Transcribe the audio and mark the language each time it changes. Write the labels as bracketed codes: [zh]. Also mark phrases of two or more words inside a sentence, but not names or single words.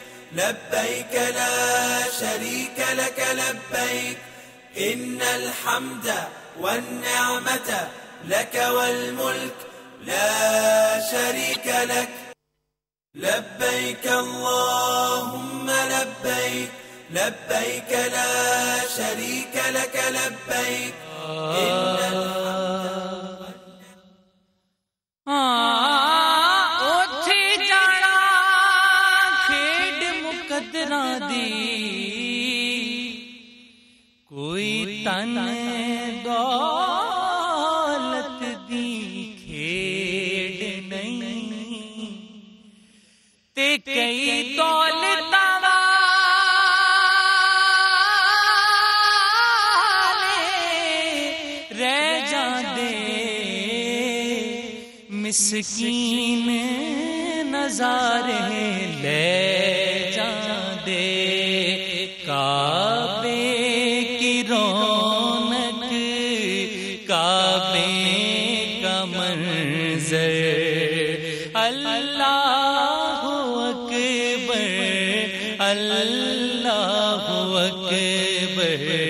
[ar] لبيك لا شريك لك لبيك إن الحمد والنعمة لك والملك لا شريك لك لبيك اللهم لبيك لبيك لا شريك لك لبيك إن الحمد [pa] اوتھی جانا کھیڈ مقدراں دی کوئی تن دولت دی کھیڈ نہیں تے کئی دولتاں مسکین نظارے لے جاندے [ur] کعبے کی رونق کعبے کا منظر [ar] اللہ اکبر اللہ اکبر